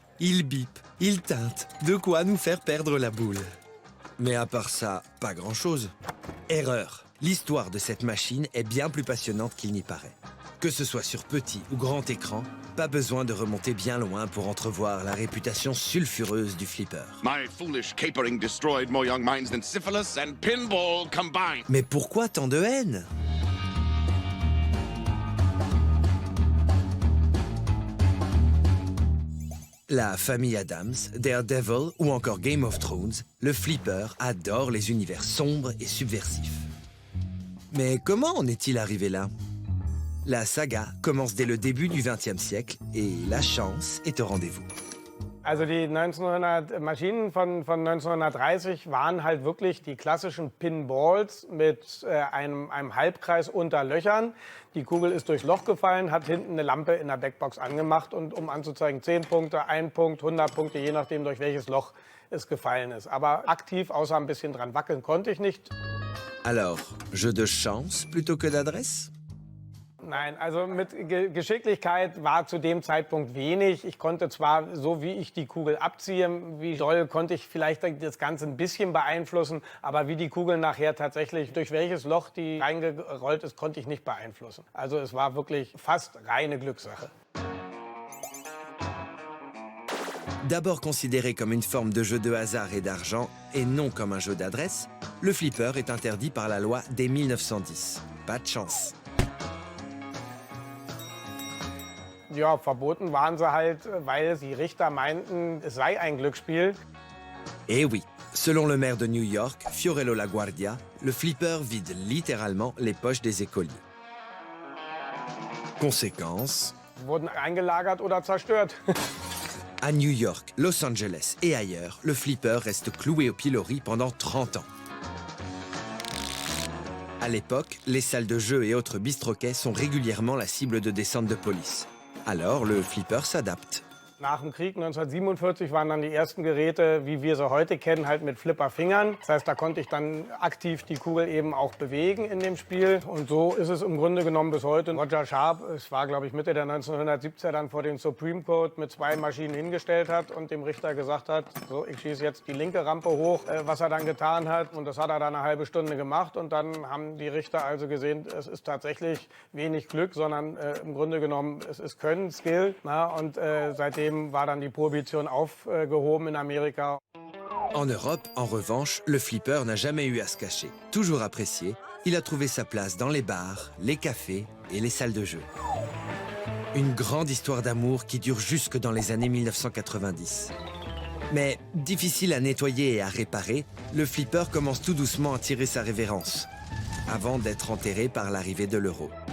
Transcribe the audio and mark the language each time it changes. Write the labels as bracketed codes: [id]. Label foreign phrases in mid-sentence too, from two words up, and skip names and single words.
[fr] Ils bipent, ils teintent, de quoi nous faire perdre la boule. Mais à part ça, pas grand-chose. Erreur. L'histoire de cette machine est bien plus passionnante qu'il n'y paraît. Que ce soit sur petit ou grand écran, pas besoin de remonter bien loin pour entrevoir la réputation sulfureuse du flipper. [en] My foolish capering destroyed more young minds than syphilis and pinball combined. [fr] Mais pourquoi tant de haine? La famille Adams, Daredevil ou encore Game of Thrones, le flipper adore les univers sombres et subversifs. Mais comment en est-il arrivé là? La saga commence dès le début du XXe siècle et la chance est au rendez-vous. [de] Also die 1900 Maschinen von 1930 waren halt wirklich die klassischen Pinballs mit einem Halbkreis unter Löchern. Die Kugel ist durchs Loch gefallen, hat hinten eine Lampe in der Backbox angemacht, und um anzuzeigen 10 Punkte, 1 Punkt, 100 Punkte, je nachdem durch welches Loch es gefallen ist. Aber aktiv, außer ein bisschen dran wackeln, konnte ich nicht. [fr] Alors, jeu de chance plutôt que d'adresse? [de] Nein, also mit Geschicklichkeit war zu dem Zeitpunkt wenig. Ich konnte zwar, so wie ich die Kugel abziehe, wie doll, konnte ich vielleicht das Ganze ein bisschen beeinflussen, aber wie die Kugel nachher tatsächlich, durch welches Loch die reingerollt ist, konnte ich nicht beeinflussen. Also es war wirklich fast reine Glückssache. [fr] D'abord considéré comme une forme de jeu de hasard et d'argent, et non comme un jeu d'adresse, le flipper est interdit par la loi dès 1910. Pas de chance. [de] Ja, verboten waren sie halt, weil die Richter meinten, es sei ein Glücksspiel. [fr] Eh oui, selon le maire de New York, Fiorello LaGuardia, le flipper vide littéralement les poches des écoliers. Conséquence, [de] Wurden eingelagert oder zerstört. [fr] à New York, Los Angeles et ailleurs, le flipper reste cloué au pilori pendant 30 ans. À l'époque, les salles de jeu et autres bistroquets sont régulièrement la cible de descentes de police. Alors, le flipper s'adapte. [de] Nach dem Krieg 1947 waren dann die ersten Geräte, wie wir sie heute kennen, halt mit Flipperfingern. Das heißt, da konnte ich dann aktiv die Kugel eben auch bewegen in dem Spiel. Und so ist es im Grunde genommen bis heute. Roger Sharp, es war glaube ich Mitte der 1970er, dann vor den Supreme Court mit 2 Maschinen hingestellt hat und dem Richter gesagt hat, so, ich schieße jetzt die linke Rampe hoch, was er dann getan hat. Und das hat er dann eine halbe Stunde gemacht. Und dann haben die Richter also gesehen, es ist tatsächlich wenig Glück, sondern im Grunde genommen, es ist Können, Skill. Na, und seitdem war dann die Prohibition aufgehoben in Amerika. [fr] En Europe, en revanche, le flipper n'a jamais eu à se cacher. Toujours apprécié, il a trouvé sa place dans les bars, les cafés et les salles de jeu. Une grande histoire d'amour qui dure jusque dans les années 1990. Mais difficile à nettoyer et à réparer, le flipper commence tout doucement à tirer sa révérence, avant d'être enterré par l'arrivée de l'euro.